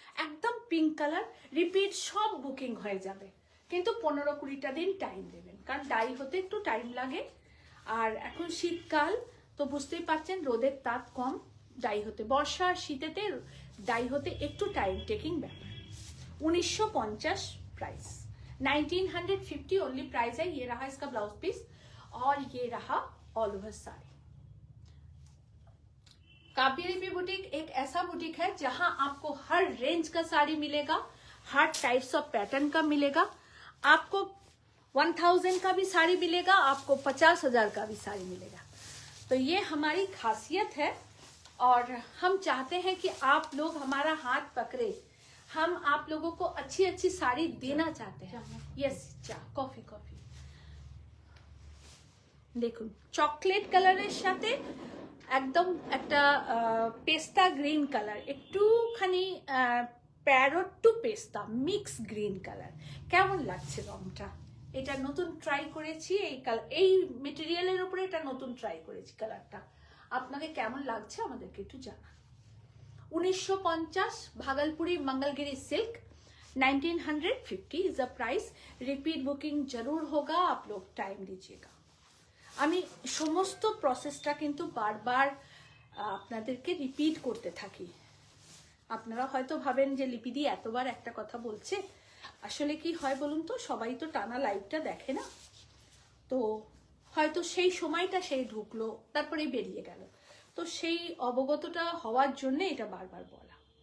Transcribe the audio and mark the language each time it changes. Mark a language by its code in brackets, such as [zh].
[bn] একদম pink colour, repeat সব booking হয়ে যাবে, কিন্তু 15-20টা দিন টাইম দেবেন, কারণ ডাই হতে একটু টাইম লাগে। আর এখন শীতকাল, তো বুঝতেই পারছেন রোদের তাপ কম, ডাই হতে, বর্ষা শীতেতে ডাই হতে একটু টাইম টেকিং ব্যাপার। 1950 প্রাইস, [hi] 1950 ओनली प्राइस है। ये रहा इसका ब्लाउज पीस और ये रहा ऑल ओवर साड़ी। काव्यलिपि बुटीक एक ऐसा बुटीक है जहां आपको हर रेंज का साड़ी मिलेगा, हर टाइप्स ऑफ पैटर्न का मिलेगा। आपको 1000 का भी साड़ी मिलेगा, आपको 50,000 का भी साड़ी मिलेगा। तो ये हमारी खासियत है और हम चाहते हैं कि आप लोग हमारा हाथ पकड़े। हम आप लोगों को अच्छी अच्छी साड़ी देना चाहते हैं। यस, चाह कॉफी कॉफी [bn] দেখুন চকলেট কালারের সাথে একদম একটা পেস্তা গ্রিন কালার, একটুখানি প্যারট টু পেস্তা মিক্স গ্রিন কালার। কেমন লাগছে রংটা? এটা নতুন ট্রাই করেছি, এই মেটেরিয়ালের উপরে এটা নতুন ট্রাই করেছি কালারটা। আপনাকে কেমন লাগছে আমাদেরকে একটু জানান। [hi] 1950 भागलपुरी Mangalagiri silk 1950 [en] Is a price. [hi] Repeat booking जरूर होगा, आप लोग टाइम दीजिएगा। [bn] আমি সমস্ত প্রসেসটা কিন্তু বারবার আপনাদেরকে রিপিট করতে থাকি। আপনারা হয়তো ভাবেন যে লিপিদি এতবার একটা কথা বলছে, আসলে কি হয় বলুন তো, সবাই তো টানা লাইভটা দেখে না, তো হয়তো সেই সময়টা সেই ঢুকলো তারপরে বেরিয়ে গেল, তো সেই অবগতটা হওয়ার জন্য এটা বারবার বলা।